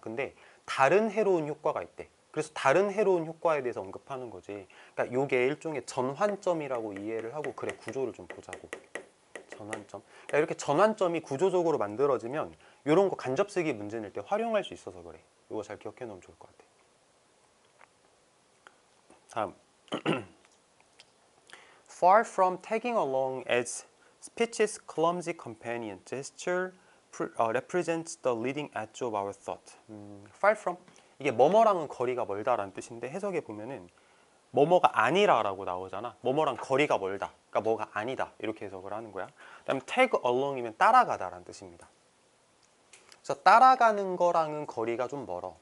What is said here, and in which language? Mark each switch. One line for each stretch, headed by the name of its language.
Korean: 근데 다른 해로운 효과가 있대. 그래서 다른 해로운 효과에 대해서 언급하는 거지. 그러니까 이게 일종의 전환점이라고 이해를 하고 그래 구조를 좀 보자고. 전환점. 그러니까 이렇게 전환점이 구조적으로 만들어지면 이런 거 간접 쓰기 문제 낼 때 활용할 수 있어서 그래. 이거 잘 기억해 놓으면 좋을 것 같아.
English: 다음. Far from tagging along as Speech's clumsy companion gesture represents the leading edge of our thought. Far from.
Korean: 이게 뭐뭐랑은 거리가 멀다라는 뜻인데 해석해 보면은 뭐뭐가 아니라라고 나오잖아. 뭐뭐랑 거리가 멀다. 그러니까 뭐가 아니다. 이렇게 해석을 하는 거야. 그다음에 tag along이면 따라가다라는 뜻입니다. 그래서 따라가는 거랑은 거리가 좀 멀어.